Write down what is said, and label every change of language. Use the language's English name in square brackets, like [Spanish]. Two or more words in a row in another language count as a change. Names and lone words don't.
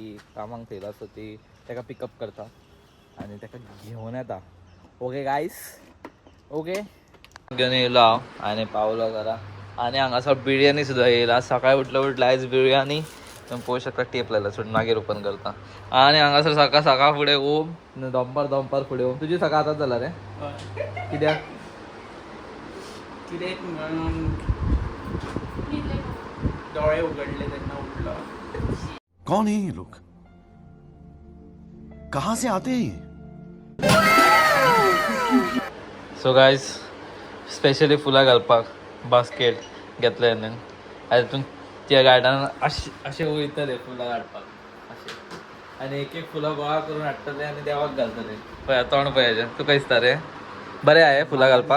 [Konkani] कामांक थेयला सो ती ताका पिकअप करता आनी ताका घेवन येता [English] okay guys okay [Konkani] घेवन येयलो हांव आनी पावलो घरा आनी हांगासर बिरयानी सुद्दां येयला सकाळी उठल्या आयज बिरयानी तुम्ही पळोवंक शकता टेप लायला सोड मागीर ओपन करता आनी हांगासर सकाळ फुडें ओम दनपार फुडें ओम तुजी सकाळ आतांच जाला रे कित्याक डोळे उघडले तेन्ना उठलो [Hindi] कौन है ये लोग कहां से आते हैं [English] so guys specially [Konkani] फुलां घालपाक बास्केट घेतले आनी तातूंत त्या गार्डनान अशें वयतले फुलां काडपाक अशें आनी एक फुलां गोळा करून हाडटले आनी देवाक घालतले पळय तोंड पळय तुका दिसता रे बरें आहे फुलां घालपाक